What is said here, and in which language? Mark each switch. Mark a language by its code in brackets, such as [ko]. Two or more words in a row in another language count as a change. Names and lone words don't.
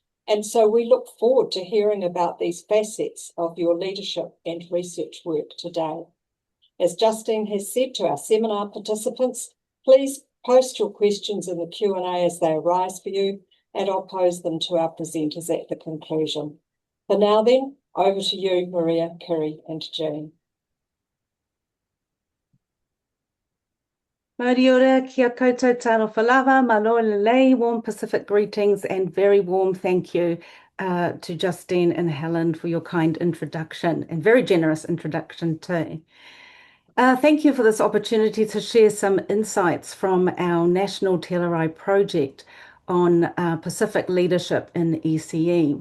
[en] And so we look forward to hearing about these facets of your leadership and research work today. As Justine has said to our seminar participants, please post your questions in the Q&A as they arise for you, and I'll pose them to our presenters at the conclusion. For now then, over to you, Maria, Kiri and Jean. [mi] Mauri ora, kia koutou [sm] talofa lava, maloa lelei, [en] warm Pacific greetings and very warm thank you to Justine and Helen for your kind introduction and very generous introduction too. Thank you for this opportunity to share some insights from our national TLRI project on Pacific leadership in ECE.